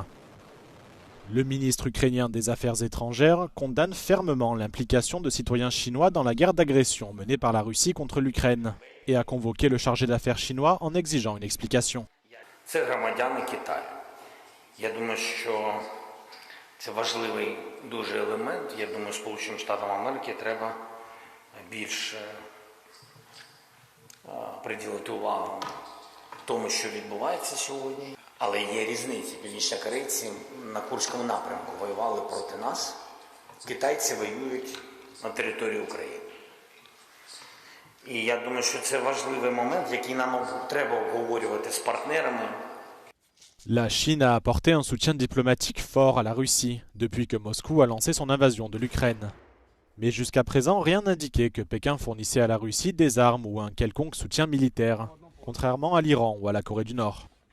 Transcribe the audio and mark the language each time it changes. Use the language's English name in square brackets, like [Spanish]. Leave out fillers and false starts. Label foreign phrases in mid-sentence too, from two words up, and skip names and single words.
[French] Le ministre ukrainien des Affaires étrangères condamne fermement l'implication de citoyens chinois dans la guerre d'agression menée par la Russie contre l'Ukraine et a convoqué le chargé d'affaires chinois en exigeant une explication. [Ukrainian] Це важливий дуже елемент. Я думаю, Сполученим Штатам Америки треба більше приділити увагу тому, що відбувається сьогодні. Але є різниці. Північнокорейці на Курському напрямку воювали проти нас. Китайці воюють на території України. І я думаю, що це важливий момент, який нам треба обговорювати з партнерами. [French] La Chine a apporté un soutien diplomatique fort à la Russie depuis que Moscou a lancé son invasion de l'Ukraine. Mais jusqu'à présent, rien n'indiquait que Pékin fournissait à la Russie des armes ou un quelconque soutien militaire, contrairement à l'Iran ou à la Corée du Nord.